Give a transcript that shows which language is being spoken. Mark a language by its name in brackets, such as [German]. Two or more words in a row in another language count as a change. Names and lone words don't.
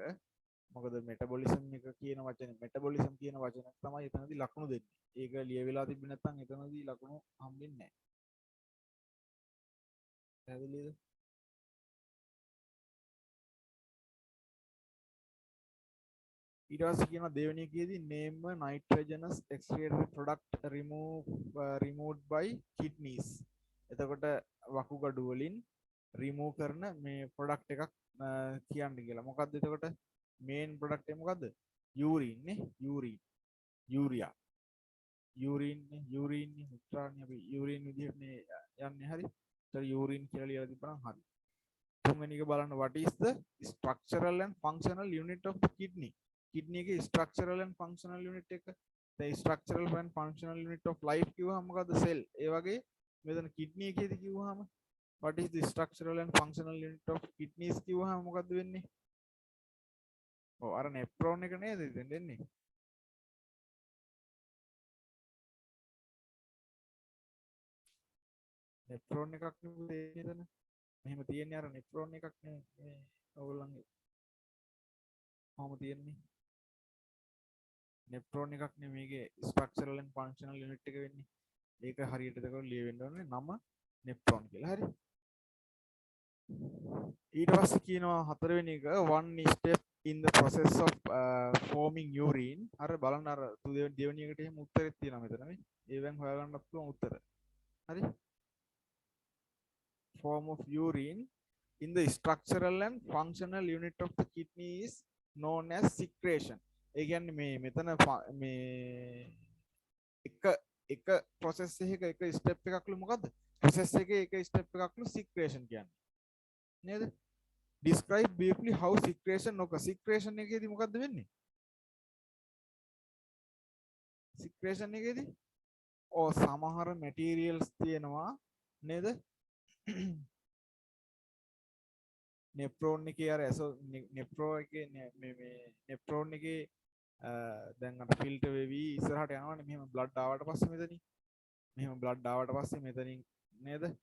[Sinhala] මොකද මෙටබොලිසම් එක කියන වචනේ මෙටබොලිසම් කියන වචනයක් තමයි එතනදී ලකුණු දෙන්නේ. ඒක ලියවිලා තිබ්බේ නැත්නම් එතනදී ලකුණු හම්බෙන්නේ නැහැ. පැහැදිලිද? ඊට පස්සේ කියනවා දෙවෙනි එකේදී [English] name a nitrogenous excretory product removed by kidneys. [Sinhala] එතකොට වකුගඩු වලින් remove කරන මේ product එකක් කියන්න කියලා. මොකද්ද එතකොට [English] main product [Sinhala] එක මොකද්ද? urine නේ. [English] urea. urine [Sinhala] මුත්‍රාන්නේ අපි urine විදිහට නේ යන්නේ. හරි. ඒතර urine කියලා ලියලා තිබ්බනම් හරි. තුන්වෙනි එක බලන්න [English] what is the structural and functional unit of the kidney? kidney එකේ structural and functional unit එක the structural and functional unit of life [Sinhala] කිව්වහම මොකද්ද? [English] cell. [Sinhala] ඒ වගේ මෙතන kidney එකේදී කිව්වහම [English] what is the structural and functional unit of kidneys [Sinhala] කිව්වහම මොකද්ද වෙන්නේ? අර nephron එක නේද ඉතින් දෙන්නේ. nephron එකක් නෙවෙයි එතන. මෙහෙම තියෙන්නේ අර nephron එකක් නෙවෙයි. ඔයගොල්ලන්ගේ කොහොම තියෙන්නේ? nephron එකක් නෙවෙයි මේකේ [English] structural and functional unit [Sinhala] එක වෙන්නේ. ඒක හරියට එතකොට ලියවෙන්න ඕනේ නම nephron කියලා. හරි. ඊට පස්සේ කියනවා හතරවෙනි එක [English] one step in the process of forming urine. [Sinhala] අර බලන්න අර දෙවෙනි එකට එහෙම උත්තරෙත් තියෙනවා මෙතන නේ. ඒවෙන් හොයාගන්නත් පුළුවන් උත්තර. හරි. [English] form of urine in the structural and functional unit of the kidney is known as secretion. [Sinhala] ඒ කියන්නේ මේ මෙතන මේ එක process එකක එක step එකක්ලු මොකද්ද? process එකේ එක step එකක්ලු secretion කියන්නේ. නේද? [English] describe briefly how secretion occurs. [Sinhala] secretion එකේදී මොකද්ද වෙන්නේ? secretion එකේදී සමහර materials තියෙනවා නේද? nephron එකේ අර nephron එකේ දැන් අර ෆිල්ටර් වෙවි ඉස්සරහට යනවනේ මෙහෙම බ්ලඩ් ආවට පස්සේ මෙතනින් මෙහෙම බ්ලඩ් ආවට පස්සේ මෙතනින් නේද?